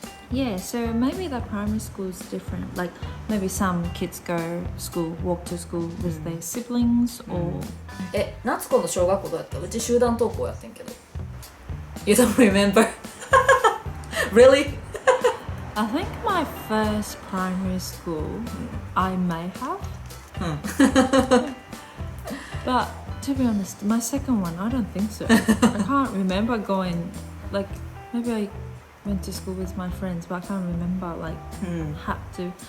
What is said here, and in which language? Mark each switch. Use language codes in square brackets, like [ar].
[en] Yeah, so maybe the primary school is different. Like maybe some kids walk to school with their siblings or. [ja] 夏子の小学校どうやった？うち集団登校やってんけど。 [en] You don't remember? Really? I think my first primary school, I may have. But to be honest, my second one, I don't think so. I can't remember going, like maybe I went to school with my friends, but I can't remember had to.